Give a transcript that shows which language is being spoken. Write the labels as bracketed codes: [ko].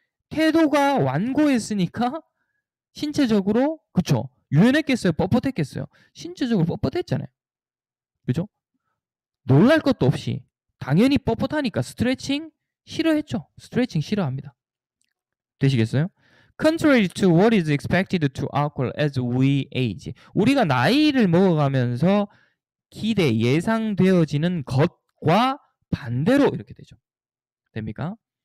[ko] 태도가 완고했으니까 신체적으로 그쵸? 유연했겠어요? 뻣뻣했겠어요? 신체적으로 뻣뻣했잖아요. 그죠? 놀랄 것도 없이 당연히 뻣뻣하니까 스트레칭 싫어했죠. 스트레칭 싫어합니다. 되시겠어요? [en] Contrary to what is expected to occur as we age. [ko] 우리가 나이를 먹어가면서 예상되어지는 것과 반대로 이렇게 되죠. 됩니까?